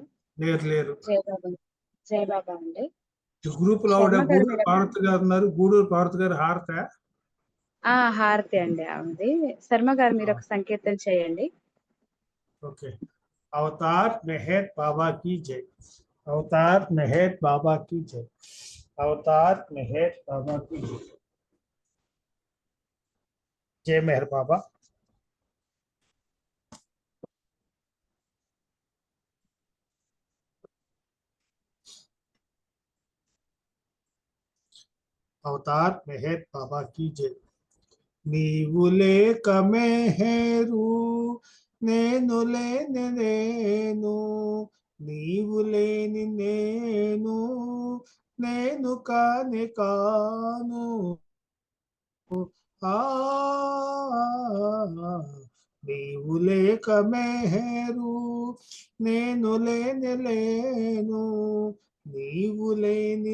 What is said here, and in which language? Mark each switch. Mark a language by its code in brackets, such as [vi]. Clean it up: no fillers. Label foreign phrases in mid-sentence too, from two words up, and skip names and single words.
[te] లేరు. జయ బాబా. జయ బాబా అండి. గ్రూప్ లో గూడూరు పార్వతి గారు ఉన్నారు. గూడూరు పార్వతి గారు హారత. హారతి అండి ఆమెది. శర్మ గారు మీరు ఒక సంకీర్తన చేయండి. [hi] ఓకే. అవతార్ మెహర్ బాబా की जय. अवतार मेहर बाबा की जय. अवतार मेहर बाबा की जय. जय मेहर बाबा. अवतार मेहर बाबा की जय. [te] నీవులే కమెహేరూ నేను లేని నేను నీవు లేని నేను నేను కాని కాను నీవు లేక మెహరు నేను లేని లేను నీవు లేని